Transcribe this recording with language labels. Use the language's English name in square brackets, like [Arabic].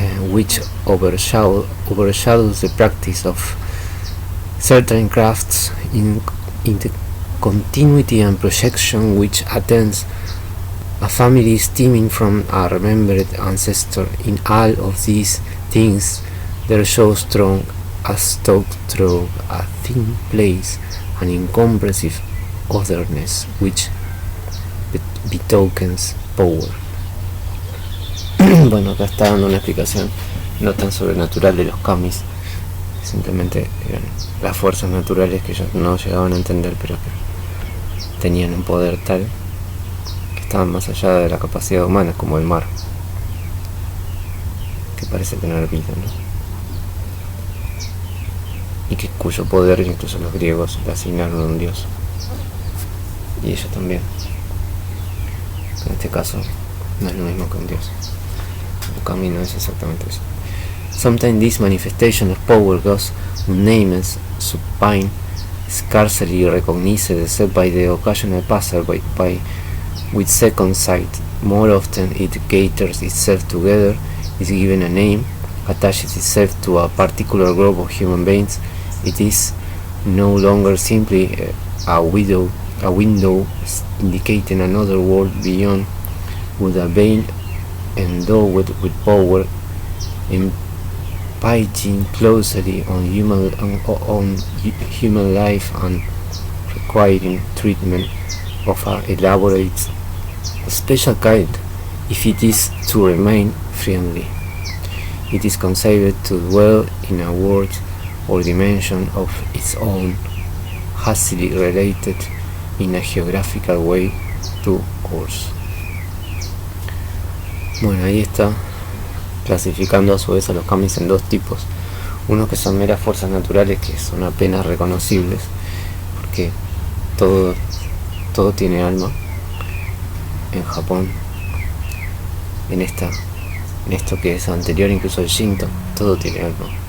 [English] which overshadows the practice of certain crafts, in the continuity and projection which attends a family stemming from a remembered ancestor. In all of these things there shows strong as talk through a thin place, an incomprehensive otherness which betokens power. [Spanish] Bueno, acá está dando una explicación no tan sobrenatural de los kamis, simplemente eran las fuerzas naturales que ellos no llegaban a entender, pero que tenían un poder tal que estaban más allá de la capacidad humana, como el mar, que parece tener vida, ¿no? Y que cuyo poder incluso los griegos le asignaron a un dios, y ellos también. En este caso no es lo mismo que un dios. El camino es exactamente eso. [English] Sometimes this manifestation of power goes unnamed, supine, scarcely recognized except by the occasional passer-by with second sight. More often it gathers itself together, is given a name, attaches itself to a particular group of human beings. It is no longer simply a window indicating another world beyond, with a veil endowed with power, impinging closely on human life and requiring treatment of an elaborate, special kind if it is to remain friendly. It is conceived to dwell in a world or dimension of its own, hastily related in a geographical way to ours. [Spanish] Bueno, ahí está clasificando a su vez a los kamis en dos tipos. Unos que son meras fuerzas naturales, que son apenas reconocibles, porque todo tiene alma. En Japón, en esto que es anterior incluso al Shinto, todo tiene alma.